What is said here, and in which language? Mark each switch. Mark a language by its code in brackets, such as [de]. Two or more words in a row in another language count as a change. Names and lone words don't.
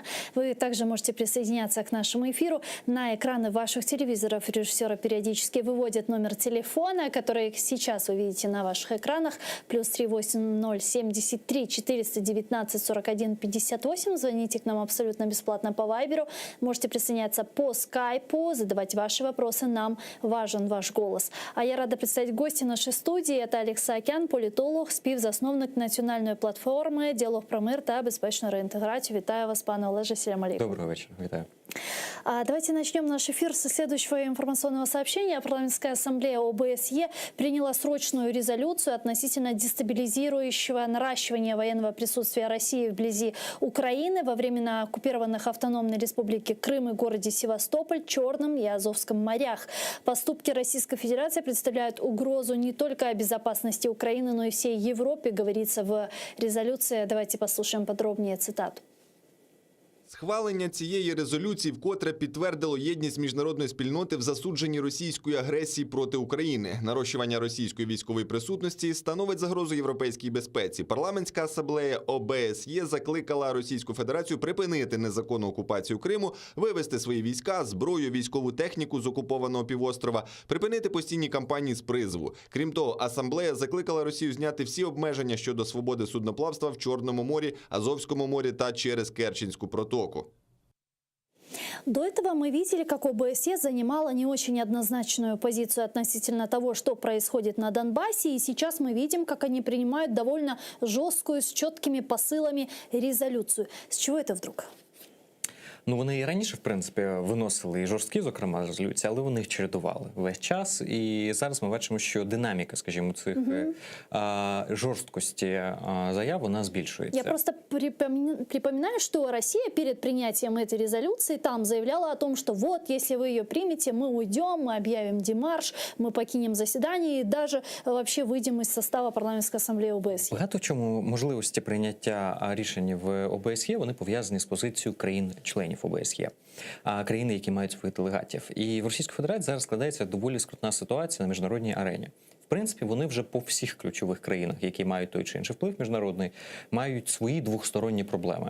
[ru] Вы также можете присоединяться к нашему эфиру. На экраны ваших телевизоров режиссеры периодически выводят номер телефона, который сейчас вы видите на ваших экранах. +3 8073 419 41 58. Звоните к нам абсолютно бесплатно по Вайберу. Можете присоединяться по Скайпу, задавать ваши вопросы. Нам важен ваш голос. А я рада представить гостя нашей студии. [uk] Это Олег Саакян, політолог, співзасновник національної платформи «Діалог про мир та безпечну реінтеграцію». Вітаю вас, пане Олеже. [ar] سلام عليكم. [ru] Доброго вечера. Витаю. Давайте начнем наш эфир со следующего информационного сообщения. Парламентская ассамблея ОБСЕ приняла срочную резолюцию относительно дестабилизирующего наращивания военного присутствия России вблизи Украины во времена оккупированных автономной республики Крым и городе Севастополь, Черном и Азовском морях. Поступки Российской Федерации представляют угрозу не только безопасности Украины, но и всей Европе, говорится в резолюции. Давайте послушаем подробнее цитату. [uk] Схвалення цієї резолюції вкотре підтвердило єдність міжнародної спільноти в засудженні російської агресії проти України. Нарощування російської військової присутності становить загрозу європейській безпеці. Парламентська асамблея ОБСЄ закликала Російську Федерацію припинити незаконну окупацію Криму, вивести свої війська, зброю, військову техніку з окупованого півострова, припинити постійні кампанії з призову. Крім того, асамблея закликала Росію зняти всі обмеження щодо свободи судноплавства в Чорному морі, Азовському морі та через Керченську протоку. [ru] До этого мы видели, как ОБСЕ занимала не очень однозначную позицию относительно того, что происходит на Донбассе. И сейчас мы видим, как они принимают довольно жесткую, с четкими посылами резолюцию. С чего это вдруг? [uk] Ну, вони і раніше, в принципі, виносили і жорсткі, зокрема, резолюції, але вони їх чередували весь час. І зараз ми бачимо, що динаміка, скажімо, цих жорсткості заяв, вона збільшується. Я [ru] просто припоминаю, что Россия перед принятием этой резолюции там заявляла о том, что вот, если вы ее примете, мы уйдем, мы объявим демарш, мы покинем заседание и даже вообще выйдем из состава парламентской ассамблеи ОБСЕ. [uk] Багато в чому можливості прийняття рішень в ОБСЄ, вони пов'язані з позицією країн-членів ОБСЄ, країни, які мають своїх делегатів. І в Російській Федерації зараз складається доволі скрутна ситуація на міжнародній арені. В принципі, вони вже по всіх ключових країнах, які мають той чи інший вплив міжнародний, мають свої двосторонні проблеми.